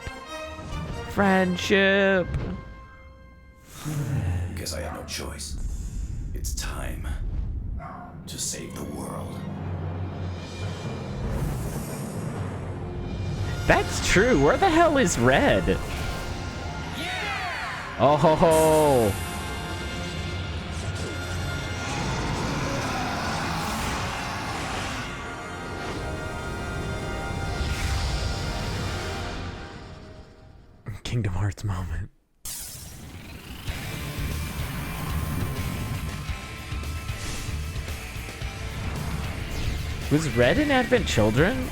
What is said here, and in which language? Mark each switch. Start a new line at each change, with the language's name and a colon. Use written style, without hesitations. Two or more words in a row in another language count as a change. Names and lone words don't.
English: Friendship. Guess I have no choice. It's time to save the world. That's true. Where the hell is Red? Oh ho ho. Kingdom Hearts moment. Was Red in Advent Children?